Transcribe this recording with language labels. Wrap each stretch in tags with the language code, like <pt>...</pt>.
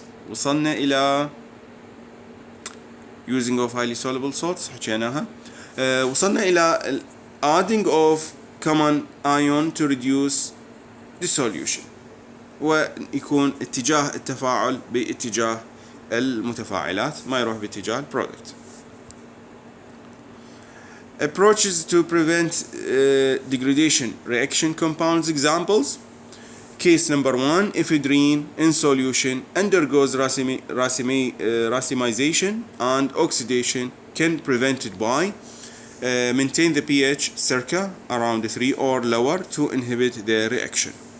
<ar>وصلنا الى</ar> <en>using of highly soluble salts</en> <ar>حكيناها. وصلنا الى</ar> <en>adding of common ion to reduce dissolution</en> <ar>ويكون اتجاه التفاعل باتجاه المتفاعلات ما يروح باتجاه البرودكت.</ar> <en>Approaches to prevent degradation reaction compounds examples. Case number 1, ephedrine in solution undergoes racemization and oxidation can be prevented by maintain the pH circa around 3 or lower to inhibit the reaction.</en>